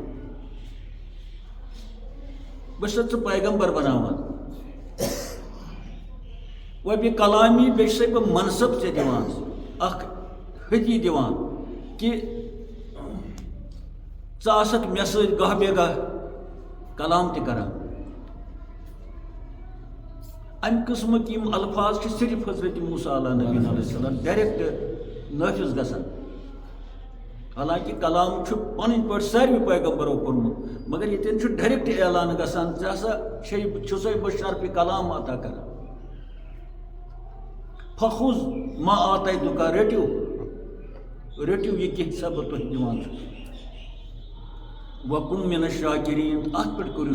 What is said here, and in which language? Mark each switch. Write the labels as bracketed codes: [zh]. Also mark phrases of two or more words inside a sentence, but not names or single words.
[ks] بشرت ژٕ پیغمبر بناوان [ar] و بکلامی [ks] بیٚیہِ چھسے بہٕ منصب ژےٚ دِوان اکھ ہدی دِوان کہ ژٕ آسکھ مےٚ سۭتۍ گاہ بے گاہ کلام تہِ کران امہِ قٕسمٕکۍ یِم الفاظ چھِ صرف حضرت موسیٰ [ar] علیہ نبی علیہ السلام [ks] ڈائریکٹ نافذ گژھان حالانکہ کلام چھُ پنٕنۍ پٲٹھۍ ساروی پیغمبرو کوٚرمُت مگر ییٚتٮ۪ن چھُ ڈائریکٹ اعلان گژھان ژےٚ ہسا چھُسے بہٕ شرفِ کلام عطا کران [ar] فخذ ما آتیتک [ks] رٔٹِو یہ کینٛہہ بہٕ تۄہہِ دِوان چھُس [ar] وکُن من الشاکریٖن [ks] اتھ پٮ۪ٹھ کٔرِو